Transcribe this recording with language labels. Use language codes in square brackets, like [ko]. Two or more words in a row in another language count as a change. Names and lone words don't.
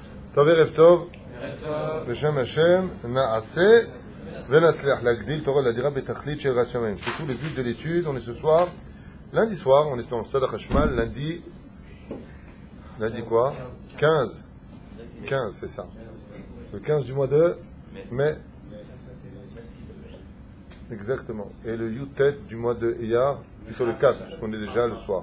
[he] טוב, ערב טוב. בשם השם, נעשה ונצליח להגדיל תורה לדירה בתכלית של יראת שמיים. [fr] C'est tout le but de l'étude. On est ce soir, lundi soir, on est dans le Sada Hashmal, lundi quoi 15, c'est ça. Le 15 du mois de mai. Exactement. Et le Yutet du mois de Iyar, plutôt le 4, puisqu'on est déjà le soir.